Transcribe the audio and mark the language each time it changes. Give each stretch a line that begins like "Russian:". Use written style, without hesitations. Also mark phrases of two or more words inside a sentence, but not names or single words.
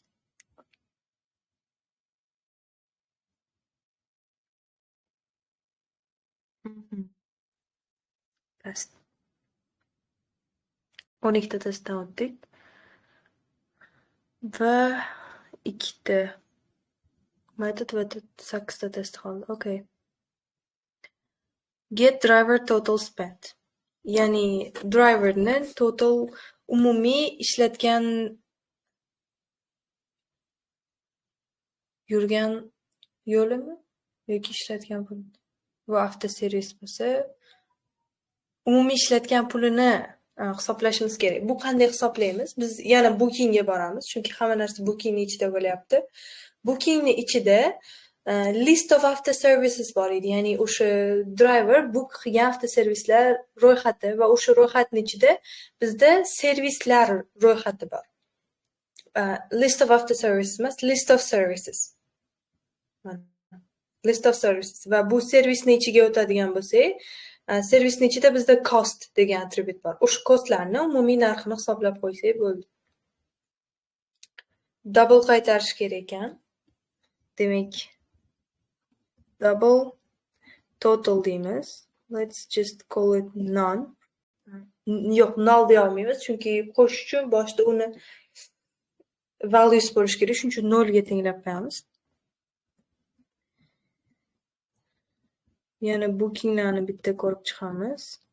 Uzbek: Past. 12 ta testdan o'tdik. Va 2 ta metod va 8 ta test qoldi.
English: Okay. Get driver total spent.
Uzbek: Ya'ni driverni total umumiy ishlatgan yurgan yo'limi yoki ishlatgan puli. Bu avtoservis bo'lsa, umumiy ishlatgan pulini hisoblashimiz kerak. Bu qanday hisoblaymiz? Biz yana bookingga boramiz, chunki hamma narsa bookingning ichida bo'lyapti. Bookingning ichida
English: list of avtoservices
Uzbek: bor edi, ya'ni o'sha driver book qilgan avtoservislar ro'yxati va o'sha ro'yxatning ichida bizda servislar ro'yxati bor.
English: List of avtoservices emas, list of services. List of services
Uzbek: va bu servisning ichiga o'tadigan bo'lsak, servisning ichida bizda cost degan attribut bor. O'sha costlarni umumiy narxini hisoblab qo'ysak bo'ldi. Double qaytarish kerak ekan. Demak,
English: double total
Uzbek: deymiz.
English: Let's just call it none.
Uzbek: Yo'q, null deya olmaymiz, chunki qo'shish uchun boshida uni values bo'lish kerak, shuning uchun 0 ga tenglab qo'yamiz. Yana bookinglarni bitta ko'rib chiqamiz.